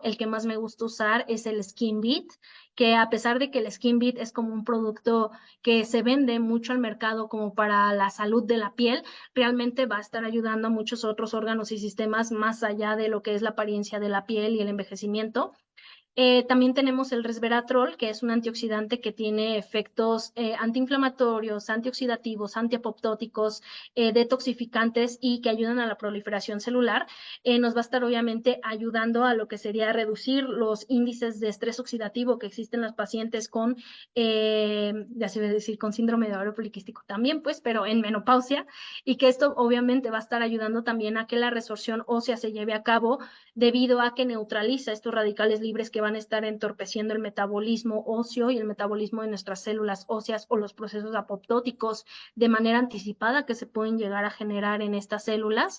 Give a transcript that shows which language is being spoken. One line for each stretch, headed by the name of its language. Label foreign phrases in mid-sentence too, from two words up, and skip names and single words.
Spanish: El que más me gusta usar es el Skin Beat, que a pesar de que el Skin Beat es como un producto que se vende mucho al mercado como para la salud de la piel, realmente va a estar ayudando a muchos otros órganos y sistemas más allá de lo que es la apariencia de la piel y el envejecimiento. También tenemos el resveratrol, que es un antioxidante que tiene efectos antiinflamatorios, antioxidativos, antiapoptóticos, detoxificantes y que ayudan a la proliferación celular. Nos va a estar obviamente ayudando a lo que sería reducir los índices de estrés oxidativo que existen en los pacientes con, ya se debe decir, con síndrome de ovario poliquístico también, pues, pero en menopausia, y que esto obviamente va a estar ayudando también a que la resorción ósea se lleve a cabo debido a que neutraliza estos radicales libres que van a estar entorpeciendo el metabolismo óseo y el metabolismo de nuestras células óseas o los procesos apoptóticos de manera anticipada que se pueden llegar a generar en estas células.